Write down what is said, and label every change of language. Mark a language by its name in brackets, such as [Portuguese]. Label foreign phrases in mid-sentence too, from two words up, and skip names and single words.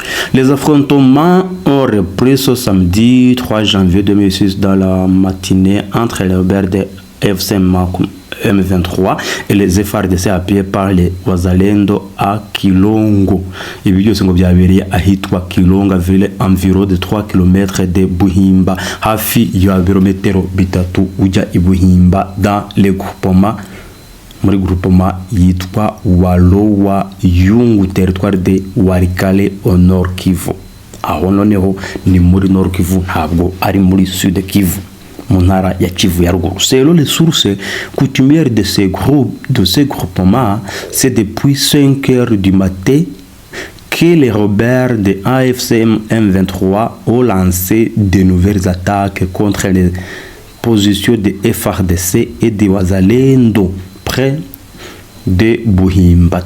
[French] Les affrontements ont repris ce samedi 3 janvier 2006 dans la matinée entre les rebelles de FCM M23 et les FARDC appuyés par les Wazalendo à Kilongo. [Kinyarwanda] Ibi byose ngo byabereye ahitwa Kilonga [French] ville environ de 3 km de [Kinyarwanda] Buhimba, hafi ya birometero bitatu ujya i Buhimba [French] dans le groupement [Kinyarwanda] muri groupement yitwa Walowa Yungu [French] territoire de Walikale au Nord Kivu. [Kinyarwanda] Aho noneho ni muri Nord Kivu, ntabwo ari muri Sud Kivu, mu ntara ya Kivu ya ruguru. [French] Selon les sources coutumières de ces groupements, c'est depuis 5 heures du matin que les rebelles de AFCM M23 ont lancé de nouvelles attaques contre les positions de FARDC et de Wazalendo près de Buhimba.